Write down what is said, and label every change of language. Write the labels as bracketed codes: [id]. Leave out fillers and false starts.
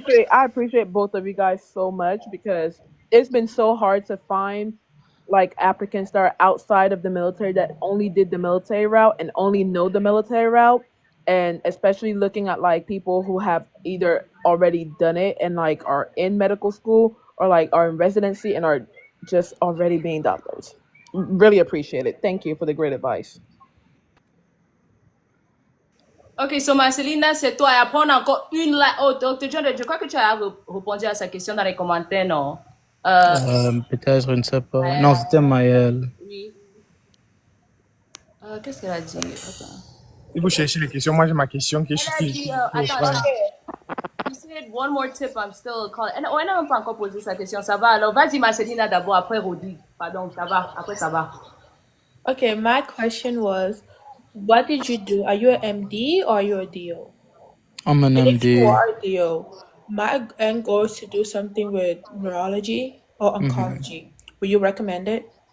[en] I appreciate both of you guys so much because it's been so hard to find like applicants that are outside of the military that only did the military route and only know the military route, and especially looking at like people who have either already done it and like are in medical school or like are in residency and are just already being doctors. Really appreciate it. Thank you for the great advice. [fr] Ok, so Marcelina, c'est toi. Et après, on a encore une là. Oh, Dr. Jordan, je crois que tu as répondu à sa question dans les commentaires, non? Peut-être, je ne sais pas. Non, c'était Maël. Oui. Qu'est-ce qu'elle a dit? Attends. Il faut chercher les questions. Moi, j'ai ma question qui Attends, [en] you said one more tip, I'm still calling. [fr] And on n'a pas encore posé sa question, ça va. Alors, vas-y, Marcelina d'abord, après Rodi. Pardon, ça va, après ça va. [en] Okay, my question was, what did you do? Are you an MD or are you a DO? I'm an And if you MD. are a DO, my end goal is to do something with neurology or oncology. Will you recommend it?